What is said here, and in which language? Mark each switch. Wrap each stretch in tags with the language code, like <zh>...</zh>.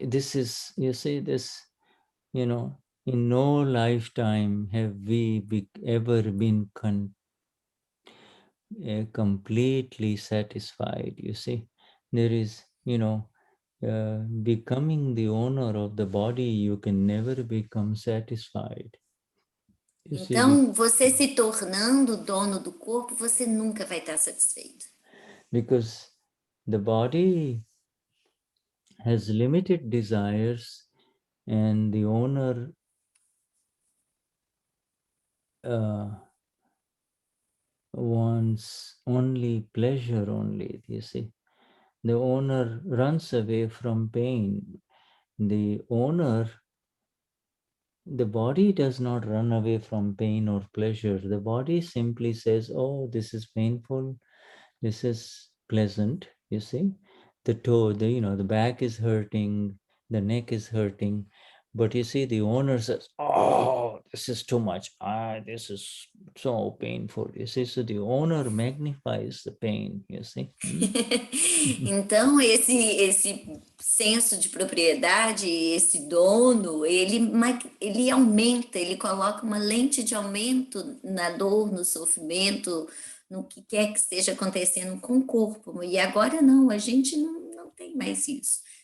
<en>This is, you see, this, you know, in no lifetime have we ever been completely satisfied. You see, there is, you know, becoming the owner of the body, you can never become satisfied.</en> <pt>Então, você se tornando dono do corpo, você nunca vai estar satisfeito.</pt> <en>Because the body has limited desires and the owner wants only pleasure only, you see. The owner runs away from pain. The body does not run away from pain or pleasure. The body simply says, oh, this is painful, this is pleasant, you see. The toe, the back is hurting, the neck is hurting. But you see, the owner says, oh, this is too much. This is so painful. You see, so the owner magnifies the pain, you see.</en> <pt>Então, esse senso de propriedade, esse dono, ele aumenta, ele coloca uma lente de aumento na dor, no sofrimento, no que quer que esteja acontecendo com o corpo. E agora não, a gente não tem mais isso.</pt>